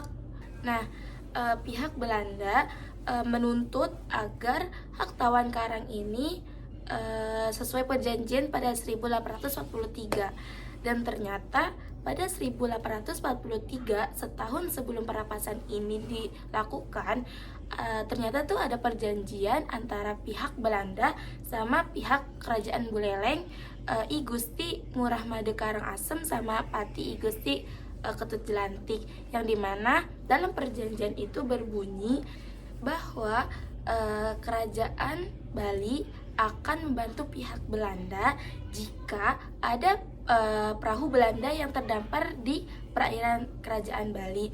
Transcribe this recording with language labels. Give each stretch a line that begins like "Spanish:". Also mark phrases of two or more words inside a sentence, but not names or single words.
Indonesian: Nah, pihak Belanda menuntut agar hak tawan karang ini sesuai perjanjian pada 1843. Dan ternyata pada 1843, setahun sebelum perampasan ini dilakukan, ternyata tuh ada perjanjian antara pihak Belanda sama pihak Kerajaan Buleleng, I Gusti Ngurah Made Karangasem sama Pati I Gusti Ketut Jelantik, yang dimana dalam perjanjian itu berbunyi bahwa Kerajaan Bali akan membantu pihak Belanda jika ada perahu Belanda yang terdampar di perairan Kerajaan Bali.